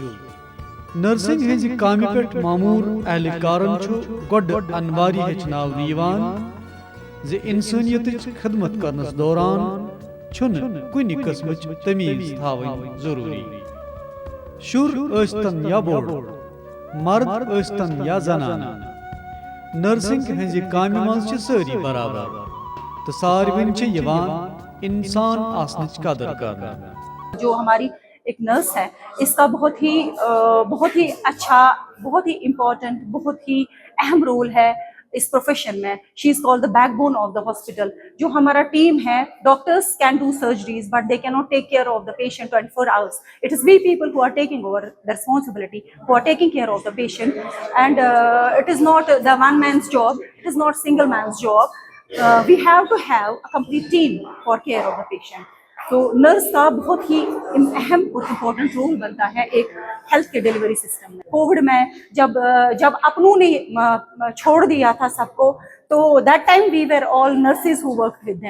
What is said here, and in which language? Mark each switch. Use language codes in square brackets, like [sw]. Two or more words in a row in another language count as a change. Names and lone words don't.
[ks] نرسنگ ہز کامہ پہ معمور اہلکارن گوڈ انواری ہچناونہ زِ انسانیت خدمت کرنس دوران چھن کن قسمچ تمیز تھاون ضروری۔ شر ٲسۍتن یا بوڑ، مرد ٲسۍتن یا زنان، نرسنگ ہنز کامہ مز ساری برابر تو ساروین انسان آسنچ قدر کرنا۔ [ur] جو ہماری ایک نرس ہے اس کا بہت ہی اچھا، بہت ہی امپورٹنٹ، بہت ہی اہم رول ہے اس پروفیشن میں۔ [en] She is called the backbone of the hospital. [ur] جو ہمارا ٹیم ہے، [en] doctors can do surgeries but they can not take care of the patient 24 hours۔ It is we people who are taking over the responsibility, who are taking care of the patient, and it is not the one man's job, it is not single man's job. We have to have a complete team for care of the patient. [ur] تو نرس کا بہت ہی اہم اور امپورٹنٹ رول بنتا ہے ایک ہیلتھ کے [en] delivery system [ur] میں۔ کووڈ میں جب اپنوں نے چھوڑ دیا تھا سب کو، تو [en] that time we were all nurses who work with them.